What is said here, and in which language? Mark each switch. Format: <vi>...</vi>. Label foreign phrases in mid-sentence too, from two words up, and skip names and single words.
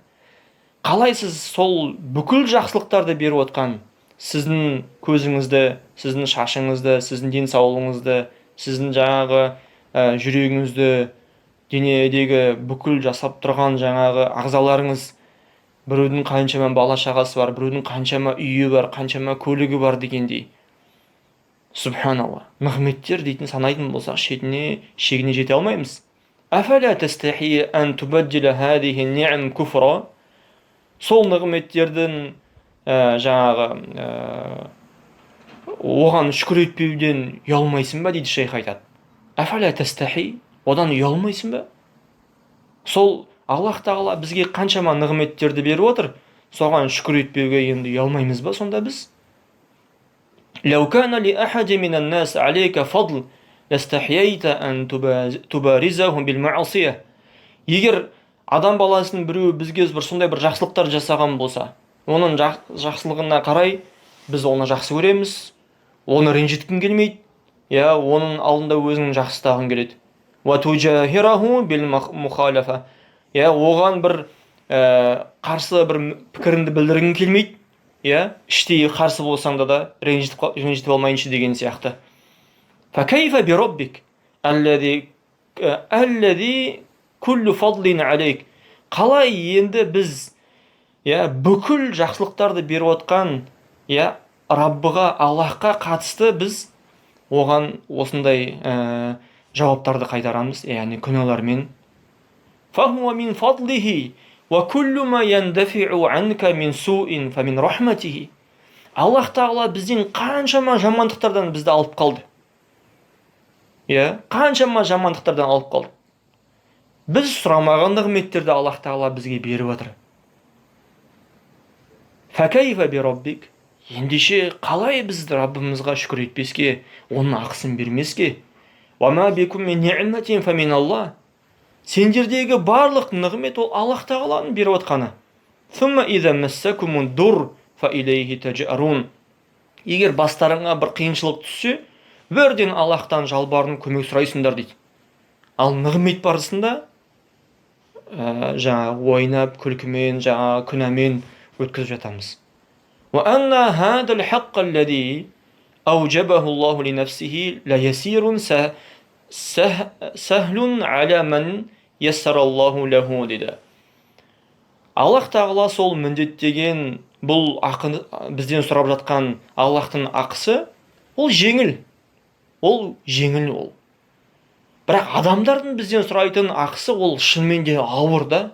<kk>Қалай сіз сол бүкіл жақсылықтарды беріп отқан, сіздің көзіңізді, сіздің шашыңызды, сіздің денсаулығыңызды, сіздің жаңағы жүрегіңізді, денедегі бүкіл жасап тұрған жаңағы ағзаларыңыз, біреудің қаншама бала шағасы бар, біреудің қаншама үйі бар, қаншама көлігі бар дегендей. Субханалла. Нығметтер дейтін санайтын болсақ, шегіне жете алмаймыз.</kk> <ar>أفلا تستحي أن تبدل هذه النعم كفرا.</ar> <kk>Сол нығметтердің жаңағы оған шүкір етпеуден ұялмайсың ба дейді шейх айтады.</kk> <ar>أفلا تستحي,</ar> <kk>одан ұялмайсың ба? Сол Аллах тағала бізге қаншама нығметтерді беріп отыр, соған шүкір етпеуге енді ұялмаймыз ба сонда біз?</kk> <ar>لو كان لأحد من الناس عليك فضل لاستحييت أن تبارزهم بالمعصية.</ar> <kk>Егер адам баласының біреуі бізге бір сондай бір жақсылықтар жасаған болса, оның жақсылығына қарай біз оны жақсы көреміз, оны ренжіткің келмейді, оның алдында өзінің жақсы ұстағың келеді.</kk> <ar>وَتُجَاهِرَهُ بِالْمُخَالَفَةِ.</ar> <kk>Оған бір қарсы бір пікіріңді білдіргің келмейді, іштей қарсы болсаң да ренжітіп алмайыншы деген сияқты.</kk> <ar>فَكَيْفَ بِرَبِّكَ الَّذِي كُلُّ فَضْلٍ عَلَيْكَ.</ar> <kk>Қалай енді біз бүкіл жақсылықтарды беріп отқан Раббыға, Аллахқа қатысты біз оған осындай жауаптарды қайтарамыз, яғни күнәлармен.</kk> <ar>فَهُوَ مِنْ فَضْلِهِ وَكُلُّ مَا يَنْدَفِعُ عَنْكَ مِنْ سُوءٍ فَمِنْ رَحْمَتِهِ.</ar> <kk>Аллах тағала бізден қаншама жамандықтардан бізді алып қалды. Қаншама жамандықтардан алып қалды. Біз сұрамаған нығметтерді Аллах тағала бізге беріп отыр.</kk> <ar>فَكَيْفَ بِرَبِّكَ.</ar> <kk>Ендеше қалай біз Раббымызға шүкір етпеске, оның ақысын бермеске?</kk> <ar>وَمَا بِكُمْ مِنْ نِعْمَةٍ فَمِنَ اللَّهِ.</ar> <kk>Сендердегі барлық нығмет ол Аллах тағаланың беріп отқаны.</kk> <ar>ثُمَّ إِذَا مَسَّكُمُ الضُّرُّ فَإِلَيْهِ تَجْأَرُونَ.</ar> <kk>Егер бастарыңа бір қиыншылық түссе, бірден Аллахтан жалбарынып көмек сұрайсыңдар дейді. Ал нығмет барысында ойнап, күлкімен, күнәмен өткізіп жатамыз.</kk> <ar>وَأَنَّ هَذَا الْحَقَّ الَّذِي أَوْجَبَهُ اللَّهُ لِنَفْسِهِ لَيَسِيرٌ سَهْلٌ عَلَى مَنْ يَسَّرَ اللَّهُ لَهُ деді.</ar> <kk>Аллах тағала сол міндеттеген бұл бізден сұрап жатқан Аллахтың ақысы, ол жеңіл. Ол. Бірақ адамдардың бізден сұрайтын ақысы ол шынымен де ауыр да.</kk>